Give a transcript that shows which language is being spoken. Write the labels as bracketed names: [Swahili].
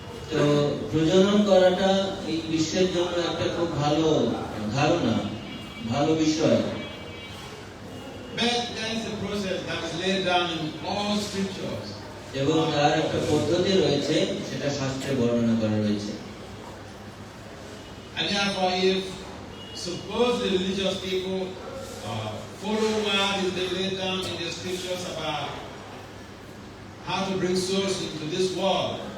[Bangla] তো প্রজনন করাটা এই বিশ্বের জন্য একটা খুব ভালো ধারণা, ভালো বিষয়। [English] But there is a process that is laid down in all scriptures. [Bangla] এবং তার একটা পদ্ধতি রয়েছে, সেটা শাস্ত্রে বর্ণনা করা রয়েছে। [English] And therefore, if suppose the religious people follow what is laid down in the scriptures about how to bring souls into this world,